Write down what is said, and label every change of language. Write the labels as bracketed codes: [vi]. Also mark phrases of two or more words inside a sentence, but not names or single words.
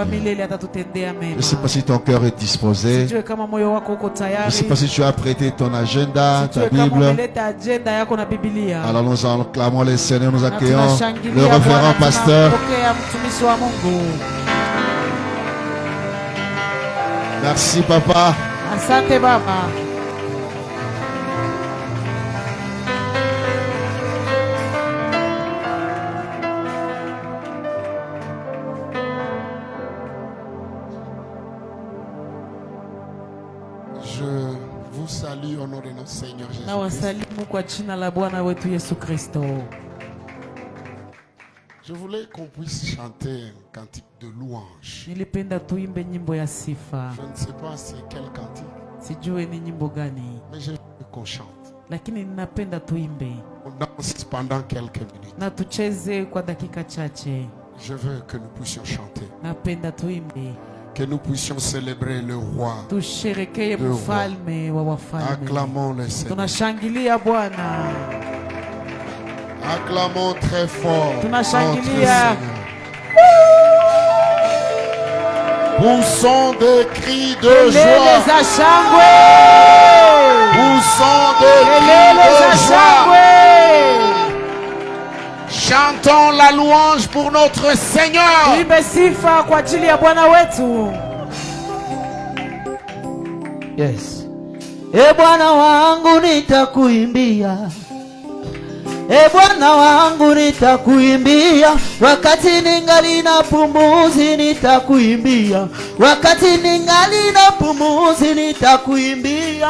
[fr] Je ne sais pas si ton cœur est disposé. Je ne sais pas si tu as prêté ton agenda, ta Bible. Alors nous acclamons le Seigneur, nous accueillons le révérend pasteur. Merci papa. [sw] Asante baba. [fr] Je vous salue au nom de notre Seigneur Jésus. [sw] Nawasalimu kwa jina la Bwana wetu Yesu Kristo. [fr] Je voulais qu'on puisse chanter un cantique de louange. [sw] Nilipenda tuimbe nyimbo ya sifa. [fr] Je ne sais pas c'est quel cantique. [sw] Sijue ni nyimbo gani. [fr] Mais je veux qu'on chante. [sw] Lakini ninapenda tuimbe. [fr] On danse pendant quelques minutes. [sw] Na tucheze kwa dakika chache. [fr] Je veux que nous puissions chanter. [sw] Napenda tuimbe. [fr] Que nous puissions célébrer le roi. [sw] Tusherekee mfalme wa wafalme. [fr] Acclamons le Seigneur. [sw] Tunashangilia Bwana. [fr] Acclamons très fort. [sw] Tunashangilia. [fr] Poussons des cris de joie. Poussons des cris de joie. Chantons la louange pour notre Seigneur. [sw] Tuimbe sifa kwa ajili ya Bwana wetu. Yes. E Bwana wangu nitakuimbia, E Bwana wangu nitakuimbia, wakati ningali na pumuzi nitakuimbia, wakati ningali na pumuzi nitakuimbia.